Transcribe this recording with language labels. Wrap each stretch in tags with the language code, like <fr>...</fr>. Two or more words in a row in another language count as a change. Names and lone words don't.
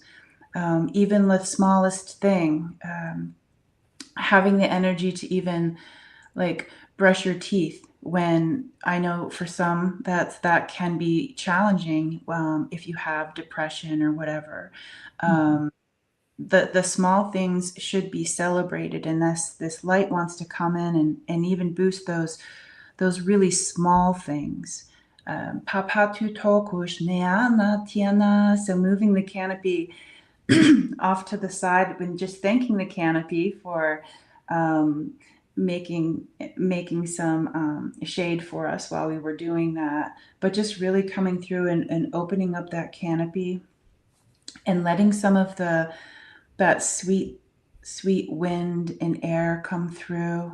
<en>Even the smallest thing, having the energy to even, like, brush your teeth, when I know for some that can be challenging if you have depression or whatever. The small things should be celebrated, and this light wants to come in and even boost those really small things. Papatu tokush neana tiana. So moving the canopy off to the side and just thanking the canopy for making some shade for us while we were doing that. But just really coming through and opening up that canopy and letting some of that sweet wind and air come through.</en>